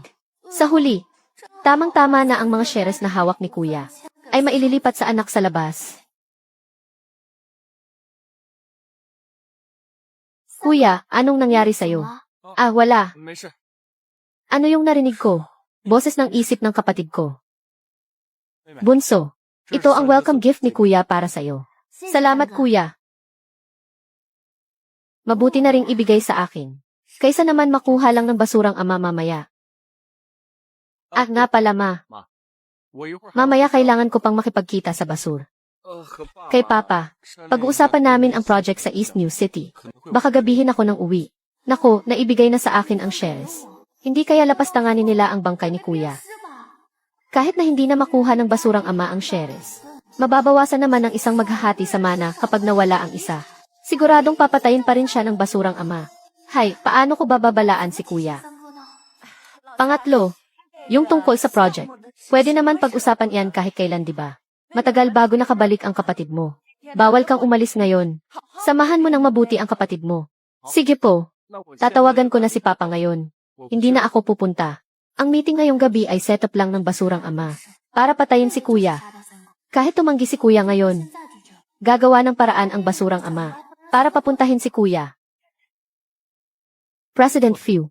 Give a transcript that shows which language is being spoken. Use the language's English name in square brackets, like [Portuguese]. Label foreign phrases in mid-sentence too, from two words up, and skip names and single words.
[Filipino] Sa huli, tamang-tama na ang mga shares na hawak ni kuya ay maililipat sa anak sa labas. Kuya, anong nangyari sa'yo? Ah, wala. [Chinese] 没事。 [Filipino] Ano yung narinig ko? Boses ng isip ng kapatid ko. [Chinese] 妹妹， [Filipino] Bunso, [Chinese] 这是 [Filipino] ito ang [Chinese] 三哥 [Filipino] welcome [Chinese] 送 [Filipino] gift ni [Chinese] 的 [Filipino] Kuya para sa'yo. Salamat, Kuya. Mabuti na ring ibigay sa akin. Kaysa naman makuha lang ng basurang ama mamaya. Ah, nga pala, Ma. [Chinese] 我一会儿还 [Filipino] Mamaya kailangan ko pang makipagkita sa basur. [Chinese] 和爸 [Filipino] Kay Papa, [Chinese] 商量 [Filipino] pag-uusapan namin ang project sa East New City. Baka gabihin ako ng uwi. Naku, naibigay na sa akin ang shares. Hindi kaya lapastanganin nila ang bangkay ni Kuya. Kahit na hindi na makuha ng basurang ama ang shares. Mababawasan naman ng isang maghahati sa mana kapag nawala ang isa. Siguradong papatayin pa rin siya ng basurang ama. Hay, paano ko bababalaan si Kuya? Pangatlo, yung tungkol sa project. Pwede naman pag-usapan yan kahit kailan, di ba? Matagal bago nakabalik ang kapatid mo. Bawal kang umalis ngayon. Samahan mo ng mabuti ang kapatid mo. Sige po, [Chinese] 那我现在 [Filipino] tatawagan ko na si Papa ngayon. [Chinese] 我不 [Filipino] Hindi [Chinese] 去 [Filipino] na ako pupunta. Ang meeting ngayong gabi ay setup lang ng basurang ama. Para patayin si Kuya. Kahit tumanggi si Kuya ngayon, gagawa ng paraan ang basurang ama. Para papuntahin si Kuya. President Few.